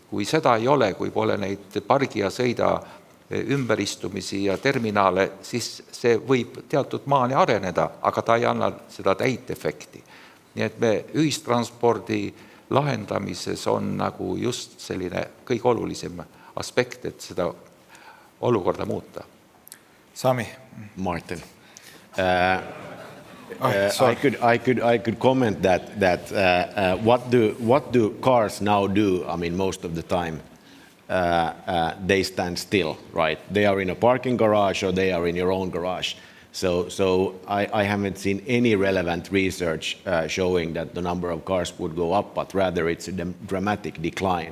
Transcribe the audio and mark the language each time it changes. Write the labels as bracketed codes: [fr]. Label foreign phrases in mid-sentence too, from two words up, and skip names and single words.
[et] Kui seda ei ole, kui pole neid pargi ja sõida ümberistumisi ja terminaale, siis see võib teatud maani areneda, aga ta ei anna seda täit efekti. Nii et me ühistranspordi lahendamises on nagu just selline kõige olulisem aspekt, et seda olukorda muuta. Sami. Martin. [en] I could comment that what do cars now do? I mean, most of the time they stand still, right? They are in a parking garage or they are in your own garage. So I haven't seen any relevant research showing that the number of cars would go up, but rather it's a dramatic decline.